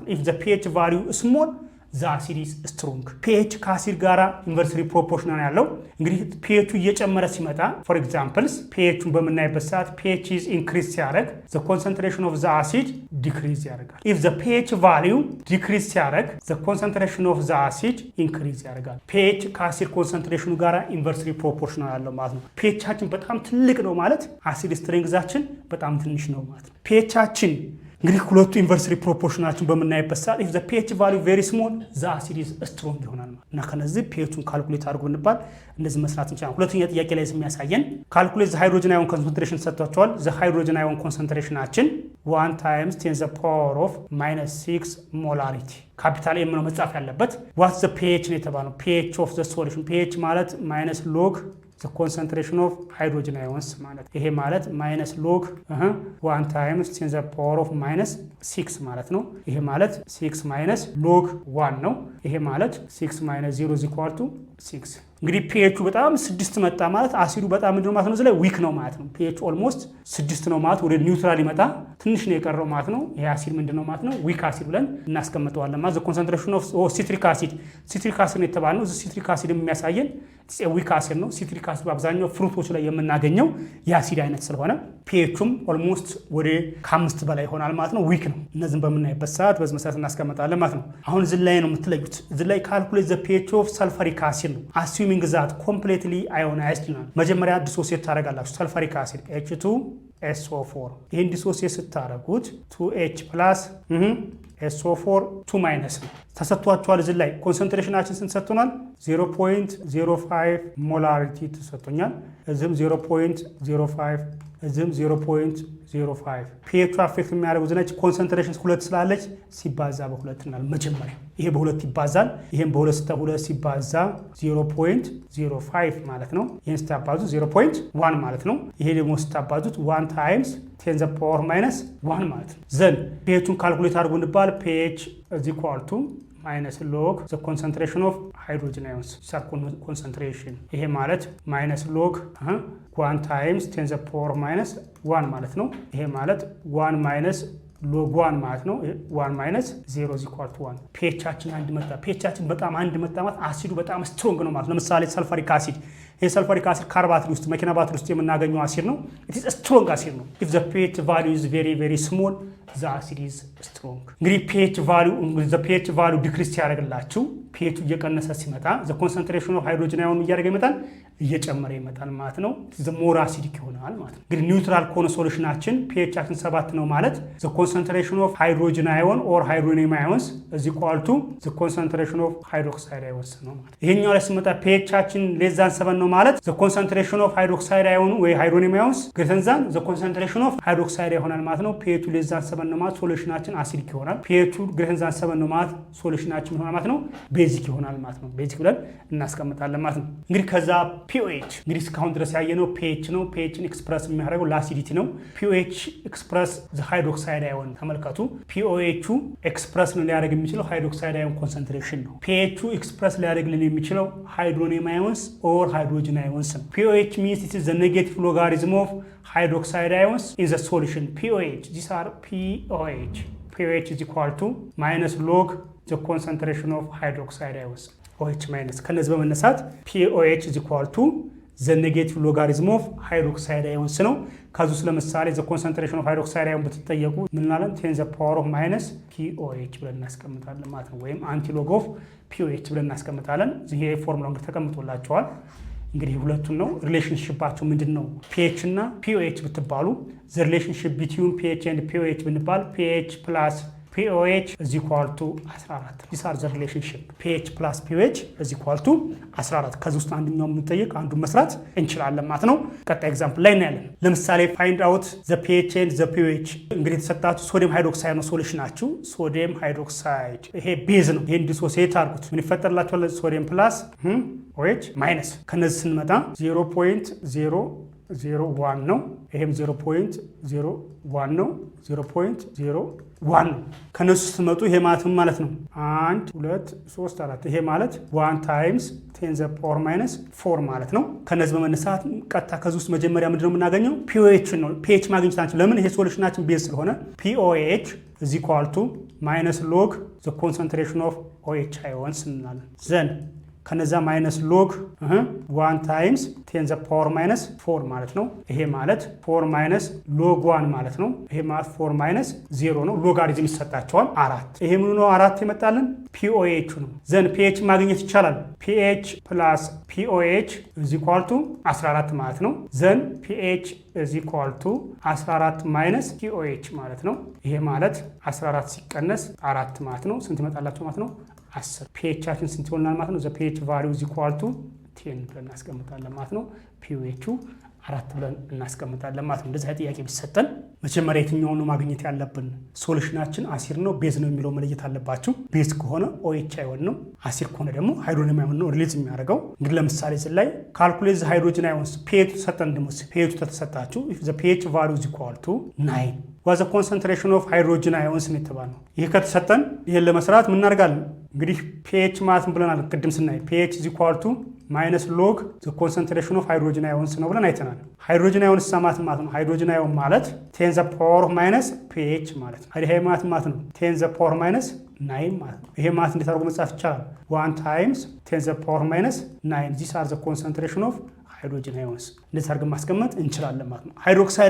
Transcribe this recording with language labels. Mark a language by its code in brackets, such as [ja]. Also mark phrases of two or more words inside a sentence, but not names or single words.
[en] ነው if the pH value is small the acid is strong pH [am] ከአሲድ ጋራ [en] inversely proportional [am] ያለው እንግዲህ pH እየጨመረ ሲመጣ [en] for examples [am] pHን በመናይበት ሰዓት [en] pH is increase ሲያደርግ the concentration of the acid decrease ያደርጋል if the pH value decrease ሲያደርግ the concentration of the acid increase [am] ያደርጋል pH ከአሲድ ኮንሰንትሬሽኑ ጋራ [en] inversely proportional [am] ያለው ማለት ነው pHችን በጣም ትልቅ ነው ማለት አሲድ ስትሬንግዛችን በጣም ትንሽ ነው ማለት ነው pHችን እንግዲህ ሁለቱ ኢንቨርስሊ ፕሮፖርሽናችን በመናይበት ሰዓት [en] if the pH value very small the acid is strong [am] ይሆናል እና ከነዚህ pHን [en] ካልኩሌት [am] አድርጎ እንባል እንደዚህ መስራት እንችላለን ሁለተኛ ጥያቄ ላይ የሚያሳየን [en] ካልኩሌት the hydrogen ion concentration ሰጥቷቸዋል the hydrogen ion concentrationችን 1 times 10 the power of -6 molarity capital M [am] ነው መጻፍ ያለበት [en] what's the pH [am] ነው የተባለው [en] pH of the solution pH ማለት minus log the concentration of hydrogen ions [am] ማለት ይሄ ማለት [en] minus log 1 times 10 the power of -6 [am] ማለት ነው ይሄ ማለት [en] 6 minus log 1 [am] ነው ይሄ ማለት [en] 6 minus 0 is equal to 6 [am] እንግዲህ pH በጣም 6 መጣ ማለት አሲዱ በጣም ምንድነው ማለት ነው እዚህ ላይ ዊክ ነው ማለት ነው pH almost 6 ነው ማለት ወደ ኒውትራል ይመጣ ትንሽ ነው የቀረው ማለት ነው ይሄ አሲድ ምንድነው ማለት ነው ዊክ አሲድ ብለን እናስቀምጠዋለን ማለት [en] the concentration of citric acid [am] ነው የተባለው እዚህ [en] citric acid [am] የሚያሳየን ዊክ አሲድ ነው [en] citric acid [am] በአብዛኛው ፍሩቶች ላይ የምናገኘው የአሲድ አይነት ስለሆነ pHም almost ወደ 5 በላይ ይሆናል ማለት ነው ዊክ ነው እነዚህን በመናይበት ሰዓት በዚህ መሰረት እናስቀምጣለን ማለት ነው አሁን እዚህ ላይ ነው የምትለዩት እዚህ ላይ ካልኩሌት [en] the pH of sulfuric acid [am] ነው [en] assuming that completely ionized [am] ነው መጀመሪያ ዲሶሲየት ታደርጋላችሁ [en] sulfuric acid [am] H2SO4 ይሄን ዲሶሲየት ስታደርጉት 2H+ SO4 2 minus ነው ተሰጥቷቸዋል እዚህ ላይ ኮንሰንትሬሽናችን ስንት ሰጥቶናል 0.05 ሞላሪቲ ተሰጥቶኛል እዚህም 0.05 እዚህም 0.05 pH አፌክት የሚያደርጉ ዝነች ኮንሰንትሬሽን 2 ስላለች ሲባዛ በ2 እናል መጀመሪያ ይሄ በ2 ይባዛል ይሄም በ2 ሲባዛ 0.05 ማለት ነው ይሄን ስታባዙ 0.1 ማለት ነው ይሄ ደግሞ ስታባዙት [en] 1 times 10 the power -1 [am] ማለት ነው ዘን pHን ካልኩሌት አድርጉ እንባል [en] pH is equal to minus log the concentration of hydrogen ions concentration [am] ይሄ ማለት [en] minus log 1 times 10 the power -1 [am] ማለት ነው ይሄ ማለት [en] 1 minus log 1 [am] ማለት ነው [en] 1 minus 0 is equal to 1 [am] pHችን አንድ መጣ pHችን በጣም አንድ መጣ ማለት አሲዱ በጣም ስትሮንግ ነው ማለት ለምሳሌ ሰልፈሪክ አሲድ ይሄ ሰልፈሪክ አሲድ ካርባትሪ ውስጥ መኪና ባትሪ ውስጥ የምናገኘው አሲድ ነው [en] it is a strong acid [am] ነው [en] if the pH value is very very small the acid is strong [am] እንግዲህ [en] pH value decrease [am] ያደርግላችሁ pH እየቀነሰ ሲመጣ [en] the concentration of hydrogen ion [am] እያደረገ ይመጣል እየጨመረ ይመጣል ማለት ነው [en] the more acidic [am] ይሆናል ማለት ነው እንግዲህ ኒውትራል ኮነ ሶሉሽናችን pHችን 7 ነው ማለት [en] the concentration of hydrogen ion or hydronium ions is equal to the concentration of hydroxide ions [am] ነው ማለት ይሄኛው ላይ ሲመጣ pHችን [en] less than 7 [am] ነው ማለት [en] the concentration of hydroxide ion ወይ hydronium ions greater than the concentration of hydroxide [am] ይሆናል ማለት ነው [en] pH less than 7 [am] ነው ማለት ሶሉሽናችን አሲዲክ ይሆናል [en] pH greater than 7 [am] ነው ማለት [en] ሶሉሽናችን ይሆናል ማለት ነው ቤዚክ ይሆናል ማለት ነው ቤዚክ ብለን እናስቀምጣለን ማለት ነው እንግዲህ ከዛ pH እንግዲህ እስካሁን ድረስ ያየነው pH ነው pHን ኤክስፕረስ የሚያደርገው ለአሲዲቲ ነው pH ኤክስፕረስ the hydroxide ion ተመልከቱ pOH ኤክስፕረስ ነው ሊያደርግ የሚችለው hydroxide ion concentration ነው pH ኤክስፕረስ ሊያደርግልን የሚችለው hydronium ions or hydrogen ions ነው pOH means it is the negative logarithm of hydroxide ions in the solution pOH these are pOH is equal to minus log the concentration of hydroxide ions OH minus [am] ከነዚህ በመነሳት [en] pOH is equal to the negative logarithm of hydroxide ions [am] ነው ካዙስ ለምሳሌ [en] the concentration of hydroxide ion [am] በተጠየቁ ምን ማለት [en] 10 the power of minus pOH [am] ብለን እናስቀምጣለን ማለት ነው ወይም [en] anti log of pOH [am] ብለን እናስቀምጣለን ይሄ ፎርሙላው ተቀምጦላችኋል እንግዲህ ሁለቱን ነው ሪሌሽንሺፓቸው ምንድነው [en] pH እና pOH ብትባሉ the relationship between pH and pOH ብንባል pH plus pOH is equal to 14 these are the relationship pH plus pOH is equal to 14 [am] ከዚህ ውስጥ አንደኛው የምንጠይቅ አንዱን መስራት እንችላለን ማለት ነው ቀጣይ ኤግዛምፕል ላይ እናያለን ለምሳሌ [en] find out the pH and the pOH [am] እንግዲህ ተሰጣችሁ ሶዲየም ሃይድሮክሳይድ ነው ሶሉሽናችሁ ሶዲየም ሃይድሮክሳይድ ይሄ ቤዝ ነው ይሄን ዲሶሲየት አድርጉት ምን ይፈጠርላችኋል ሶዲየም ፕላስ OH ማይነስ ከነዚህ ስንመጣ 0.001 ነው ይሄም 0.01 ነው 0.01 ነው ከነሱ ስትመጡ ይሄ ማለት ነው 1 2 3 4 ይሄ ማለት [en] 1 times 10 the power minus 4 [am] ማለት ነው ከነዚህ በመነሳት ቀጥታ ከዚህ ውስጥ መጀመሪያ ምንድነው የምናገኘው pOH ነው pH ማግኘት አንችል ለምን ይሄ ሶሉሽናችን ቤዝ ስለሆነ [en] pOH is equal to minus log the concentration of OH ions [am] እንላለን then ከነዛ [en] minus log 1 times 10 the power minus 4 [am] ማለት ነው ይሄ ማለት [en] 4 minus log 1 [am] ማለት ነው ይሄ ማለት [en] 4 ማይነስ [am] 0 ነው ሎጋሪዝም ይሰጣቸዋል 4 ይሄ ምን ነው 4 ይመጣልን pOH ነው ዘን pH ማግኘት ይቻላል [en] pH plus pOH is equal to 14 [am] ማለት ነው ዘን [en] pH is equal to 14 minus pOH [am] ማለት ነው ይሄ ማለት 14 ሲቀነስ 4 ማለት ነው ስንት ይመጣላችሁ ማለት ነው 10 pHአችን ስንት ይሆናል ማለት ነው [en] the pH value is equal to 10 [am] ብለን እናስቀምጣለን ማለት ነው pOH 4 ብለን እናስቀምጣለን ማለት ነው እንደዚህ ጥያቄ ቢሰጠን መጀመሪያ የትኛው ነው ማግኘት ያለብን ሶሉሽናችን አሲድ ነው ቤዝ ነው የሚለው መለየት አለባችሁ ቤዝ ከሆነ OH አይሆን ነው አሲድ ከሆነ ደግሞ ሃይድሮጅን አይሆን ነው ሪሊዝ የሚያደርገው እንግዲህ ለምሳሌ እዚህ ላይ ካልኩሌት ሃይድሮጅን አይሆንስ pH ተሰጠን ደግሞ pH ተሰጣችሁ [en] if the pH value is equal to 9 was the concentration of hydrogen ions [am] ነው የተባለው ይሄ ከተሰጠን ይሄን ለመስራት ምን እናደርጋለን እንግዲህ pH ማለት ብለናል ቅድም ስናይ [en] pH is equal to minus log the concentration of hydrogen ions [am] ነው ብለን አይተናል [en] hydrogen ions [am] ማለት ነው [en] hydrogen ion [am] ማለት [en] 10 the power minus pH [am] ማለት ነው ይሄ ማለት ነው [en] 10 the power minus 9 [am] ማለት ነው ይሄ ማለት እንዴት አድርጎ መጻፍ ይቻላል [en] 1 times 10 the power minus 9 these are the concentration of hydrogen ions [am] እንደዚህ አድርገን ማስቀመጥ እንችላለን ማለት ነው ሃይድሮክሳይድ